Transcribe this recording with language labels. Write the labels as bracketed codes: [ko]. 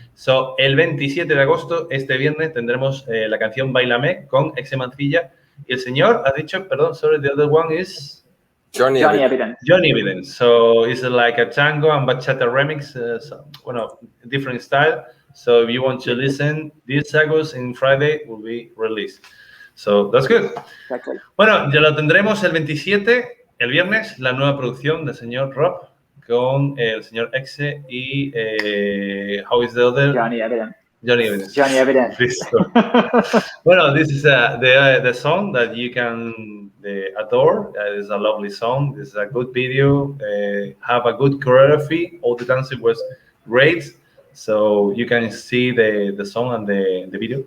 [es] So, el 27 de agosto, este viernes, tendremos la canción Bailame con Exe Mancilla. Y el señor ha dicho, perdón, [en] sorry, the other one is... Johnny Evidence. Johnny Evidence. So, it's like a tango and bachata remix, different style. So, if you want to listen, this August and Friday will be released. So, that's good. Exactly. [es] Bueno, ya lo tendremos el 27, el viernes, la nueva producción del señor Rob con el señor Exe y [en] how is the other? Johnny Evidence. Johnny Evidence. Johnny Evidence. Bueno, this is the song that you can adore. It's a lovely song. This is a good video. Have a good choreography. All the dancing was great. So you can see the song and the video.